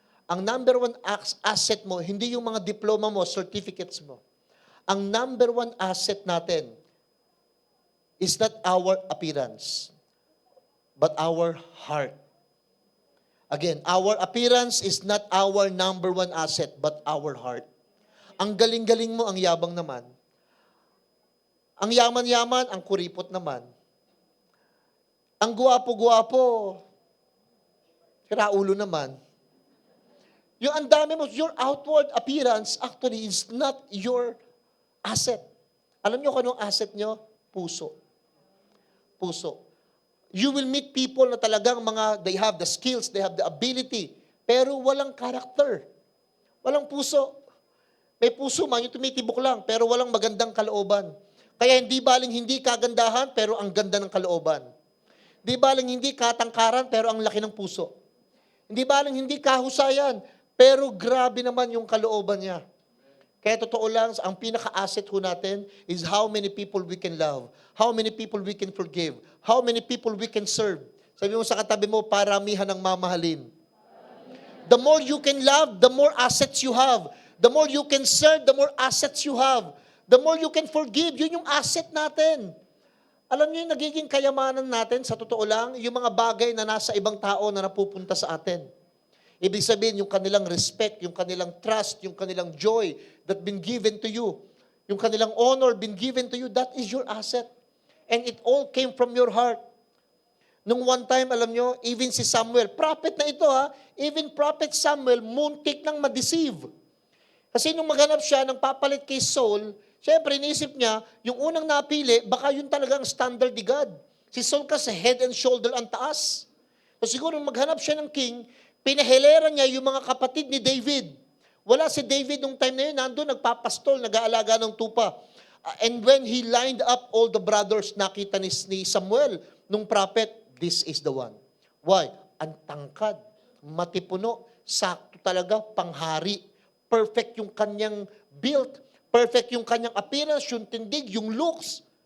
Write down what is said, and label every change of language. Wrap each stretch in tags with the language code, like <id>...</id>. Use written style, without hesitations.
<tl>Ang number one asset mo, hindi yung mga diploma mo, certificates mo. Ang number one asset natin</tl> <en>is not our appearance, but our heart. Again, our appearance is not our number one asset, but our heart.</en> <tl>Ang galing-galing mo, ang yabang naman. Ang yaman-yaman, ang kuripot naman. Ang guwapo-guwapo, kiraulo naman. Yung ang dami mo,</tl> <en>your outward appearance actually is not your asset.</en> <tl>Alam niyo kung anong asset niyo? Puso. Puso.</tl> <en>You will meet people</en> <tl>na talagang</tl> <en>they have the skills, they have the ability,</en> <tl>pero walang</tl> <en>character.</en> <tl>Walang puso. May puso man, yung tumitibok lang, pero walang magandang kalooban. Kaya hindi baling hindi kagandahan, pero ang ganda ng kalooban. Hindi baling hindi katangkaran, pero ang laki ng puso. Hindi baling hindi kahusayan, pero grabe naman yung kalooban niya. Kaya totoo lang, ang pinaka-asset ho natin</tl> <en>is how many people we can love, how many people we can forgive, how many people we can serve.</en> <tl>Sabi mo sa katabi mo, paramihan ng mamahalin.</tl> <en>The more you can love, the more assets you have. The more you can serve, the more assets you have. The more you can forgive,</en> <tl>yun yung asset natin. Alam niyo yung nagiging kayamanan natin, sa totoo lang, yung mga bagay na nasa ibang tao na napupunta sa atin. Ibig sabihin, yung kanilang respect, yung kanilang trust, yung kanilang joy</tl> <en>that been given to you,</en> <tl>yung kanilang honor</tl> <en>been given to you, that is your asset. And it all came from your heart.</en> <tl>Nung one time, alam nyo, even si Samuel, prophet na ito even prophet Samuel, muntik nang ma-deceive. Kasi nung maghanap siya ng papalit kay Saul, syempre inisip niya, yung unang napili, baka yun talagang standard ni God. Si Saul kasi head and shoulder ang taas. So siguro maghanap siya ng king, pinahilera niya yung mga kapatid ni David. Wala si David nung time na yun, nandun nagpapastol, nag-aalaga ng tupa.</tl> <en>And when he lined up all the brothers,</en> <tl>nakita ni Samuel, nung prophet,</tl> <en>this is the one. Why?</en> <tl>Ang tangkad, matipuno, sakto talaga, panghari. Perfect yung kanyang build, perfect yung kanyang appearance, yung tindig, yung looks.</tl>